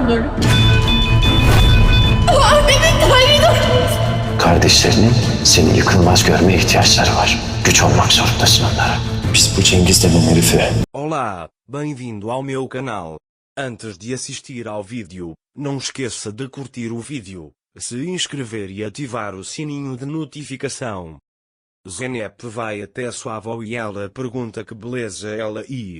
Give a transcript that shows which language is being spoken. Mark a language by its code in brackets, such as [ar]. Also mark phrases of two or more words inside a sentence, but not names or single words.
[tr] olur. Abimin kaybı. Kardeşlerinin seni yıkılmaz görmeye ihtiyaçları var. Güç olmak zorundasın onlara. Biz bu Cengiz denen herifi... [pt] Olá, bem-vindo ao meu canal. Antes de assistir ao vídeo, não esqueça de curtir o vídeo, se inscrever e ativar o sininho de notificação. Zeynep vai até sua avó e ela pergunta que beleza ela e...